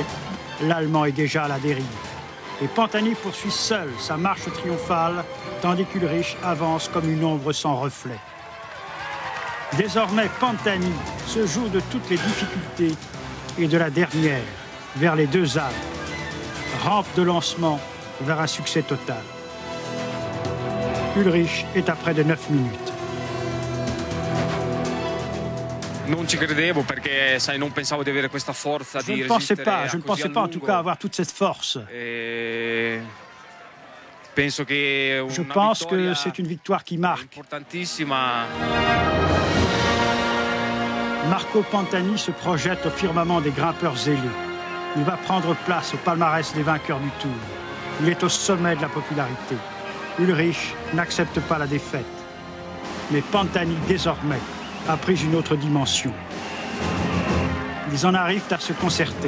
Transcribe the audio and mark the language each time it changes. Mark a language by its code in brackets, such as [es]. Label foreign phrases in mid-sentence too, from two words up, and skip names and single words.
[fr] L'Allemand est déjà à la dérive. Et Pantani poursuit seul sa marche triomphale, tandis qu'Ulrich avance comme une ombre sans reflet. Désormais, Pantani se joue de toutes les difficultés et de la dernière vers les 2 Alpes. Rampe de lancement vers un succès total. Ulrich est à près de 9 minutes. [it] Non ci credevo perché sai non pensavo di avere questa forza di resistere. [fr] Je ne pensais pas en tout cas avoir toute cette force. Je pense que c'est une victoire qui marque. Importantissima. Marco Pantani se projette au firmament des grimpeurs zélés. Il va prendre place au palmarès des vainqueurs du Tour. Il est au sommet de la popularité. Ulrich n'accepte pas la défaite. Mais Pantani, désormais, a pris une autre dimension. Ils en arrivent à se concerter.